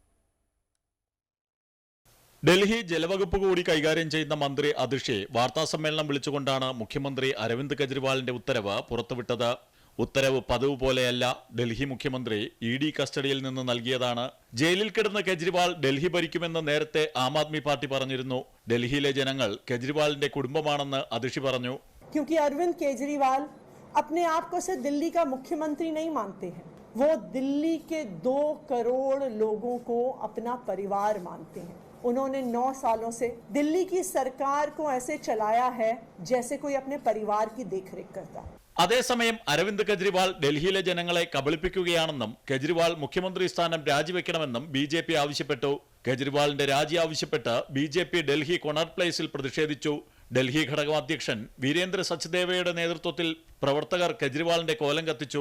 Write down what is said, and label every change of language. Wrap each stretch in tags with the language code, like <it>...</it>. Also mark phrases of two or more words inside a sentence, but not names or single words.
<ml>ഡൽഹി ജലവകുപ്പ് കൂടി കൈകാര്യം ചെയ്യുന്ന മന്ത്രി അതിഷി വാർത്താസമ്മേളനം വിളിച്ചുകൊണ്ടാണ് മുഖ്യമന്ത്രി അരവിന്ദ് കെജ്രിവാളിന്റെ ഉത്തരവ് പുറത്തുവിട്ടത്. ഉത്തരവ് പതിവ് പോലെയല്ല. ഡൽഹി മുഖ്യമന്ത്രി ഇഡി കസ്റ്റഡിയിൽ നിന്ന് നൽകിയതാണ്. ജയിലിൽ കിടന്ന കെജ്രിവാൾ ഡൽഹി ഭരിക്കുമെന്ന് നേരത്തെ ആം ആദ്മി പാർട്ടി പറഞ്ഞിരുന്നു. ഡൽഹിയിലെ ജനങ്ങൾ കെജ്രിവാളിന്റെ കുടുംബമാണെന്ന് അതിഷി പറഞ്ഞു.</ml> <hi>क्योंकि अरविंद केजरीवाल अपने आप को से दिल्ली का मुख्यमंत्री नहीं मानते हैं, वो दिल्ली के 2 करोड़ लोगों को अपना परिवार मानते हैं। उन्होंने 9 सालों से दिल्ली की सरकार को ऐसे चलाया है जैसे कोई अपने परिवार की देखरेख करता है.</hi> <ml>അതേസമയം അരവിന്ദ് കെജ്രിവാൾ ഡൽഹിയിലെ ജനങ്ങളെ കബളിപ്പിക്കുകയാണെന്നും കെജ്രിവാൾ മുഖ്യമന്ത്രി സ്ഥാനം രാജിവെക്കണമെന്നും ബിജെപി ആവശ്യപ്പെട്ടു. കെജ്രിവാളിന്റെ രാജി ആവശ്യപ്പെട്ട് ബിജെപി ഡൽഹി കൊണാട്ട് പ്ലേസിൽ പ്രതിഷേധിച്ചു. ഡൽഹി ഘടകം അധ്യക്ഷൻ വീരേന്ദ്ര സച്ദേവയുടെ നേതൃത്വത്തിൽ പ്രവർത്തകർ കെജ്രിവാളിന്റെ കോലം കത്തിച്ചു.</ml>